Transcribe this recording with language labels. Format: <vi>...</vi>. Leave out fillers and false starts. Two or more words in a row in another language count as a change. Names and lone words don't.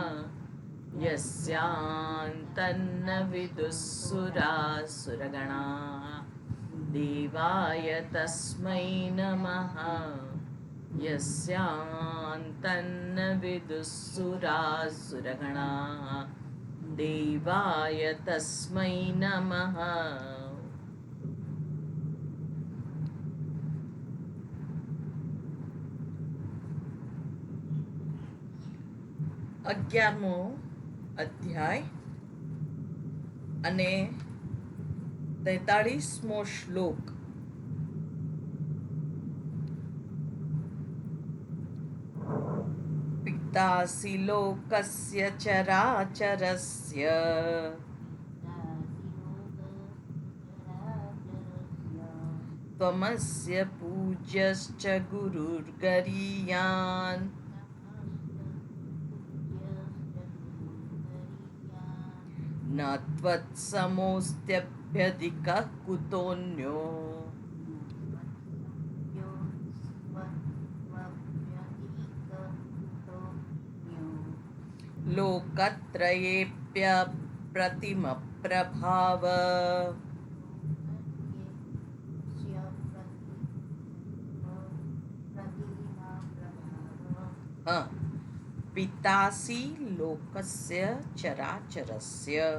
<sa>यस्यान्तन्न विदुःसुरासुरगणाः देवाय तस्मै नमः यस्यान्तन्न विदुःसुरासुरगणाः देवाय तस्मै नमः.</sa> <gu>અગિયારમો અધ્યાય અને 43મો શ્લોક.</gu> <sa>પિતાસી લોકસ્ય ચરાચરસ્ય ત્વમસ્ય પૂજ્યશ્ચ ગુરુર્ગરીયાન न त्वत्समोऽस्त्यभ्यधिकः कुतोऽन्यो लोकत्रयेऽप्यप्रतिमप्रभाव पितासि लोकस्य चराचरस्य</sa>